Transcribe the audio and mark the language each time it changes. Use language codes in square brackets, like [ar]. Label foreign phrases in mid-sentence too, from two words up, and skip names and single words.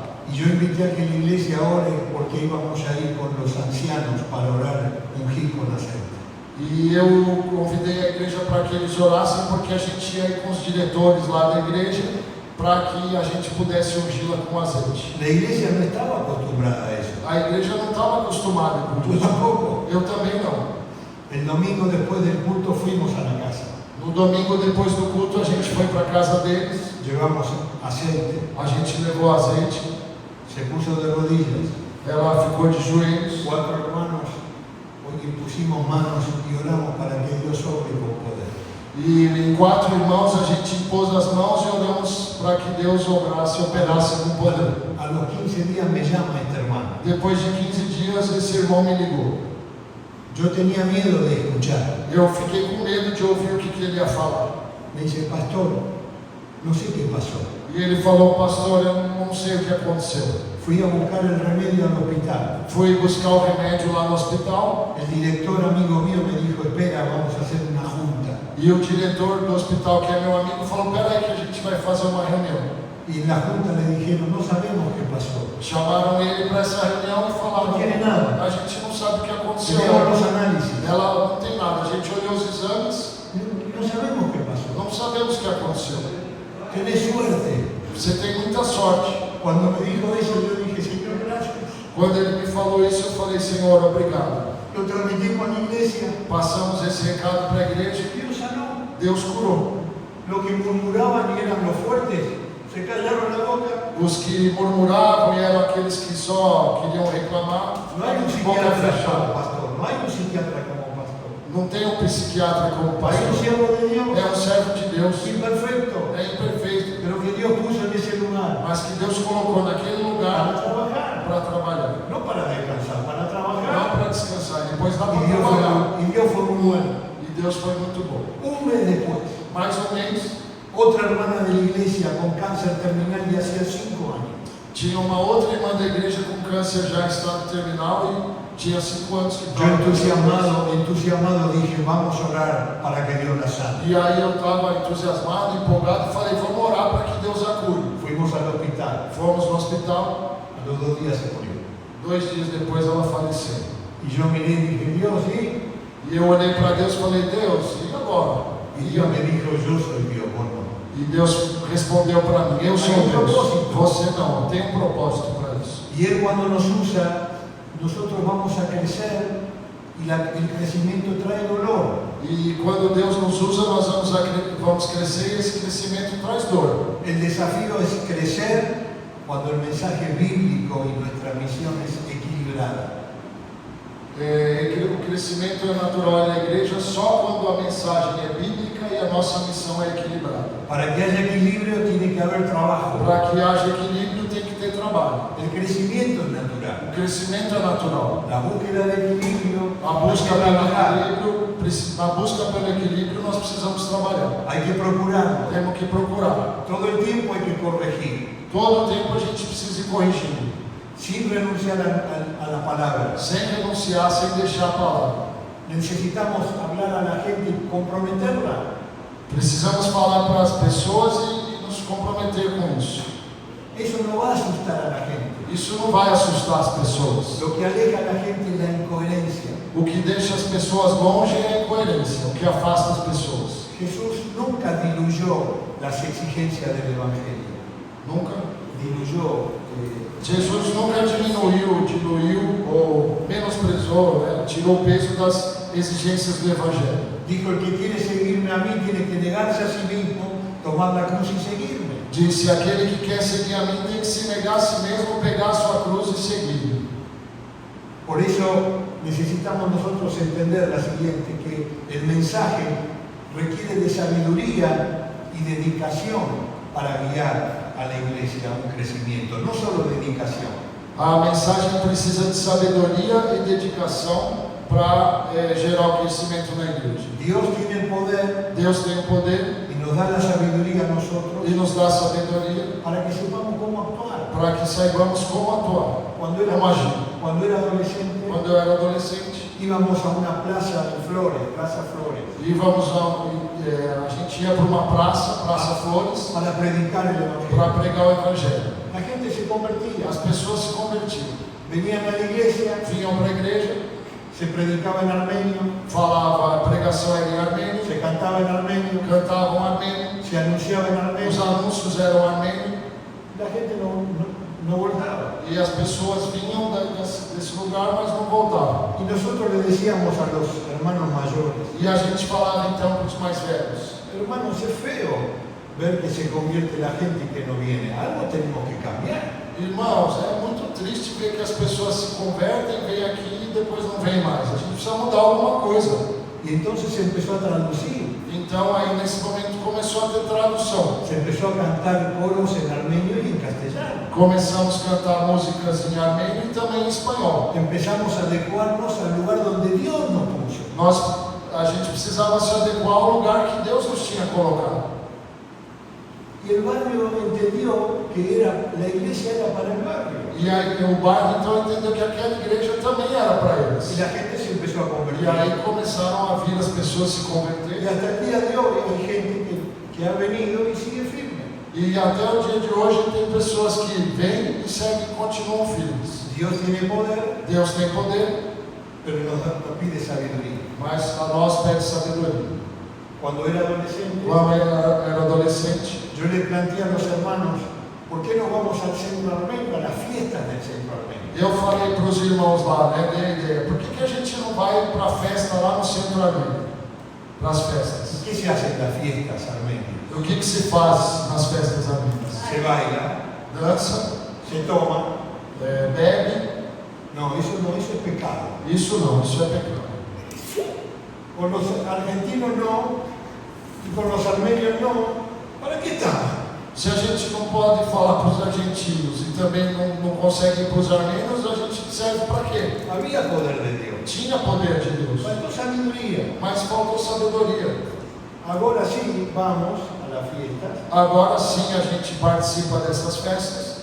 [es] Y yo invité a que la iglesia ore porque íbamos a ir con los ancianos para orar, ungir con aceite. [pt] E eu convidei a igreja para que eles orassem, porque a gente ia ir com os diretores lá da igreja para que a gente pudesse ungí-la com azeite. [es] La iglesia no estaba acostumbrada a eso. [pt] A igreja não estava acostumada com [es] Tú [pt] isso. [es] tampoco. [pt] Eu também não. [es] El domingo después del culto fuimos a la casa. [pt] No domingo, depois do culto, a gente foi para a casa deles, [es] Llevamos aceite, [pt] a gente levou azeite, [es] se puso de rodillas. [pt] ela ficou de joelhos. [es] 4 hermanos, hoy pusimos manos y oramos para que Dios obre con poder. [pt] E em 4 irmãos a gente impôs as mãos e oramos para que Deus obrasse, operasse com poder. [es] A los 15 días me llama este hermano. [pt] Depois de 15 dias, esse irmão me ligou. [es] Yo tenía miedo de escuchar. [pt] Eu fiquei com medo de ouvir o que ele ia falar. [es] Me dice, pastor, no sé qué pasó. [pt] E ele falou: "Pastor, eu não sei o que aconteceu. [es] Fui a buscar el remedio al hospital. [pt] Fui buscar o remédio lá no hospital [es] El director amigo mío me dijo, espera, vamos a hacer una junta. [pt] e o diretor do hospital, que é meu amigo, falou: "Peraí que a gente vai fazer uma reunião." [es] Y en la junta le dijeron, no sabemos qué pasó. [pt] Chamaram ele para essa reunião e falaram: Não tem nada. "A gente não sabe o que aconteceu." [es] Hicieron los análisis. [pt] Ela não tem nada. A gente olhou os exames, [es] No sabemos qué pasó. [pt] não sabemos o que aconteceu. [es] Tenés suerte. [pt] Você tem muita sorte. [es] Cuando me dijo eso, yo dije, Señor, gracias. [pt] Quando ele me falou isso, eu falei: "Senhor, obrigado." [es] Lo transmitimos a la iglesia. [pt] Passamos esse recado para a igreja. [es] Dios sanó. [pt] Deus curou. [es] Los que murmuraban y eran los fuertes, se callaron la boca. [pt] Os que murmuravam e eram aqueles que só queriam reclamar, [es] No hay un [pt] boca [es] psiquiatra como [pt] fechada. [es] pastor. No hay un psiquiatra como pastor. [pt] Não tem um psiquiatra como [es] Hay un [pt] pastor. [es] siervo de Dios [pt] É um servo de Deus. [es] imperfecto, [pt] É imperfeito, [es] pero que Dios puso en ese lugar [pt] mas que Deus colocou naquele [es] para [pt] lugar [es] trabajar, [pt] para trabalhar. [es] no para descansar, para [pt] Não [es] trabajar. [pt] para descansar. Depois dá para [es] Y [pt] trabalhar. [es] Dios fue muy bueno. [pt] E Deus foi muito bom. [es] Un mes después, [pt] Mais um mês, [es] otra hermana de la iglesia con cáncer terminal y hacía 5 años. [pt] tinha uma outra irmã da igreja com câncer já em estado terminal e tinha 5 anos que [es] Yo entusiasmado dije, vamos a orar para que Dios la sane. [pt] E aí eu estava entusiasmado, empolgado e falei, vamos orar para que Deus a cure. [es] Fuimos al hospital. [pt] Fomos no hospital, [es] A los 2 días se murió. [pt] 2 dias depois ela faleceu. [es] Y yo miré y dije, Dios, ¿sí? [pt] E eu olhei para Deus e falei, Deus, e agora? [es] Y Dios me dijo, yo soy Dios, vos no. [pt] E Deus respondeu para mí, eu sou Deus, você não, tem um propósito para isso. [es] Y Él cuando nos usa, nosotros vamos a crecer y el crecimiento trae dolor. [pt] E quando Deus nos usa, nós vamos crescer e esse crescimento traz dor. [es] El desafío es crecer cuando el mensaje bíblico y nuestra misión es equilibrada. [pt] O crescimento é natural na igreja só quando a mensagem é bíblica e a nossa missão é equilibrada. [es] Para que haya equilibrio tiene que haber trabajo. [pt] Para que haja equilíbrio tem que ter trabalho. [es] El crecimiento es natural. [pt] O crescimento é natural. [es] La búsqueda de equilibrio, [pt] Na busca pelo equilíbrio nós precisamos trabalhar. [es] hay que procurarlo. [pt] Temos que procurar. [es] Todo el tiempo hay que corregir, [pt] Todo o tempo a gente precisa ir corrigindo. [es] sin renunciar a la palabra. [pt] Sem renunciar, sem deixar a palavra. [es] Necesitamos hablar a la gente y comprometerla. [pt] Precisamos falar para as pessoas e nos comprometer com isso. [es] Eso no va a asustar a la gente. [pt] Isso não vai assustar as pessoas. [es] Lo que aleja a la gente es la incoherencia. [pt] O que deixa as pessoas longe é a incoerência, o que afasta as pessoas. [es] Jesús nunca diluyó las exigencias del Evangelio. Nunca. Diluyó. [pt] Jesus nunca diluiu ou menosprezou, né? Tirou o peso das exigências do Evangelho. [es] Dijo, el que quiere seguirme a mí tiene que negarse a sí mismo, tomar la cruz y seguirme. [pt] Disse, aquele que quer seguir a mim tem que se negar a si mesmo, pegar a sua cruz e seguir. [es] Por eso necesitamos nosotros entender la siguiente, que el mensaje requiere de sabiduría y dedicación para guiar a la iglesia a un crecimiento, no solo dedicación. [pt] A mensagem precisa de sabedoria e dedicação para gerar o crescimento na igreja. [es] Dios tiene el poder [pt] Deus tem o poder [es] y nos da la sabiduría a nosotros [pt] e nos dá a sabedoria [es] para que sepamos cómo actuar. [pt] para que saibamos como atuar, [es] Cuando [pt] como agir. [es] era adolescente, [pt] Quando eu era adolescente, [es] íbamos a una plaza de Flores, Plaza Flores, [pt] a gente ia para uma Praça Flores, [es] para predicar el Evangelio. [pt] para pregar o Evangelho. [es] La gente se convertía, [pt] As pessoas se convertiam, [es] venían a la iglesia, [pt] vinham para a igreja, [es] se predicaba en armenio, [pt] falava, a pregação era em armênio, [es] se cantaba en armenio, [pt] cantavam armênio, [es] se anunciaba en [pt] os [es] armenio, [pt] anúncios eram armênio, [es] la gente no voltaba. [pt] e as pessoas vinham desse lugar, mas não voltavam. [es] Y nosotros le decíamos a los hermanos mayores, [pt] E a gente falava então para os mais velhos, [es] hermanos, es feo ver que se convierte la gente y que no viene. Algo tenemos que cambiar. [pt] irmãos, é muito triste ver que as pessoas se convertem, vêm aqui e depois não vêm mais. A gente precisa mudar alguma coisa. [es] Y entonces se empezó a traducir, [pt] Então aí nesse momento começou a ter tradução. [es] se empezó a cantar coros en armenio y en castellano. [pt] Começamos a cantar músicas em armênio e também em espanhol. [es] Empezamos a adecuarnos al lugar donde Dios nos puso. [pt] A gente precisava se adequar ao lugar que Deus nos tinha colocado. [es] Y el barrio entendió que la iglesia era para el barrio. [pt] E aí o bairro então entendeu que aquela igreja também era para [es] Y [pt] eles. [es] la gente se empezó a [pt] E [es] convertir. [pt] aí começaram a vir as pessoas se [es] Y [pt] converter. [es] hasta el día de hoy hay gente que ha venido y sigue firme. [pt] E até o dia de hoje tem pessoas que vêm e seguem e continuam firmes. [es] Dios tiene poder, [pt] Deus tem poder, [es] pero nos pide sabiduría. [pt] mas a nós pede sabedoria. [es] Cuando era adolescente, [pt] Quando eu era adolescente, [es] yo le planteé a los hermanos, ¿por qué no vamos al centro armenio, a las fiestas del centro armenio? [pt] eu falei para os irmãos lá, né, dei a ideia, por que a gente não vai para a festa lá no centro armênio? Para as festas. [es] ¿Qué se hace en las fiestas armenias? [pt] O que se faz nas festas armênias? [es] Se baila, [pt] Dança, [es] se toma. [pt] bebe, [es] No, eso es pecado. [pt] isso não, isso é pecado. [es] con los argentinos no, y con los armenios no, ¿para qué estamos? [pt] Se a gente não pode falar para os argentinos e também não consegue ir para os armênios, a gente serve para quê? [es] Había poder de Dios, [pt] Tinha poder de Deus, [es] faltó sabiduría. [pt] mas faltou sabedoria. [es] Ahora sí vamos a las fiestas [pt] Agora sim a gente participa dessas festas